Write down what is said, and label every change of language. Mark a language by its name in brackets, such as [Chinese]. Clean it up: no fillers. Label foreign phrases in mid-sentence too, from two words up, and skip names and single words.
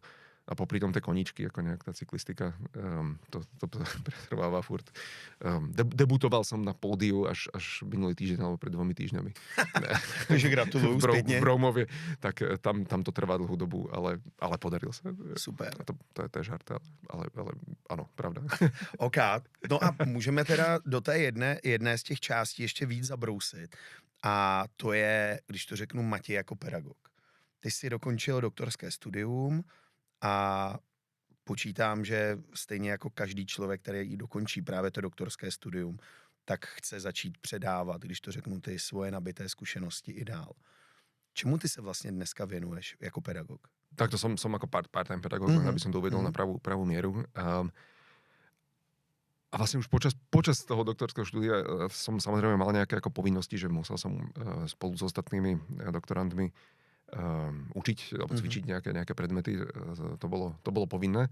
[Slovak] A popri tom tie koníčky, ako nejak tá cyklistika, to pretrváva furt. Debutoval som na pódiu až minulý týždeň, alebo pred 2 týždňami. Takže gratuluju spätne. V Broumovie, tak tam to trvá dlhú dobu, ale podaril sa. Super. To je žart, ale áno, pravda. [Czech] OK, no a můžeme teda do té jedné z těch částí ještě víc zabrousit. A to je, když to řeknu, Matěj jako pedagog. Ty jsi dokončil doktorské studium a počítám, že stejně jako každý člověk, který dokončí právě to doktorské studium, tak chce začít předávat, když to řeknu, ty svoje nabité zkušenosti i dál. Čemu ty se vlastně dneska věnuješ jako pedagog? [Slovak] Takto som ako part-time pedagog, aby som to uvedol na pravú mieru. A vlastne už počas toho doktorského štúdia som samozrejme mal nejaké ako povinnosti, že musel som spolu s ostatnými doktorantmi učiť alebo cvičiť nejaké predmety. To bolo povinné.